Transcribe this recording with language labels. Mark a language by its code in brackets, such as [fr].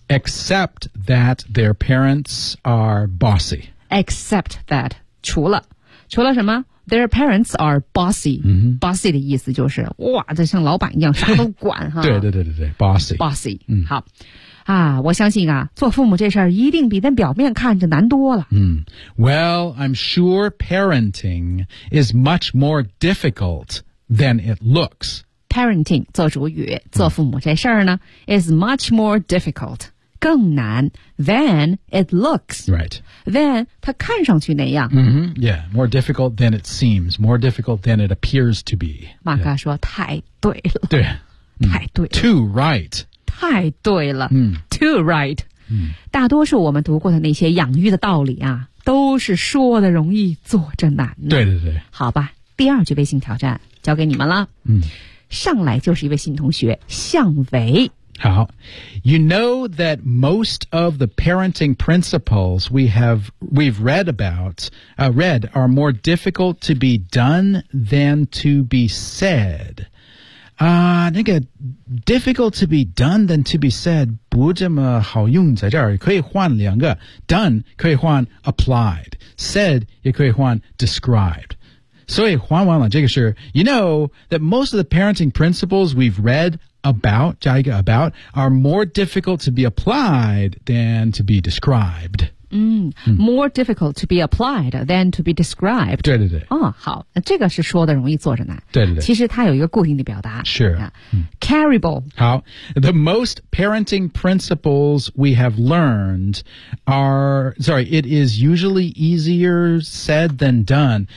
[en] Except that their parents are bossy. Except that, [zh] 除了什么 [en] their parents are bossy.、 Mm-hmm. [zh] Bossy 的意思就是哇这像老板一样啥都管哈。对对对对对 bossy.、 Mm-hmm. 好。啊，我相信啊，做父母这事儿一定比在表面看着难多了。 [en] 嗯 ，Well, I'm sure parenting is much more difficult than it looks. Parenting [zh] 做主语，做父母这事儿呢 [en] ，is much more difficult [zh] 更难 [en] than it looks. Right. Than [zh] 它看上去那样。 [en] Mm-hmm. Yeah, more difficult than it seems. More difficult than it appears to be. [zh] 马哥说、yeah. 太对了。对，太对了。 [en] Too right. [zh] 太对了、嗯、 [en] Too right、嗯、 [zh] 大多数我们读过的那些养育的道理啊都是说的容易做着难的对对对好吧第二句微信挑战交给你们了、嗯、上来就是一位新同学向维 [en] 好 You know that most of the parenting principles we've read are more difficult to be done than to be said [zh] 那个 [en] difficult to be done than to be said [zh] 不这么好用在这儿可以换两个 [en] done [zh] 可以换 [en] applied said [zh] 也可以换 [en] described [zh] 所以换完了这个是 [en] you know that most of the parenting principles we've read about [zh] 加一个 [en] about are more difficult to be applied than to be described 嗯 ，more difficult to be applied than to be described。 [zh] 对对对。哦，好，这个是说的容易做着难。对对对。其实它有一个固定的表达。 [en] Sure、嗯。Carryable。好 ，the most parenting principles we have learned it is usually easier said than done。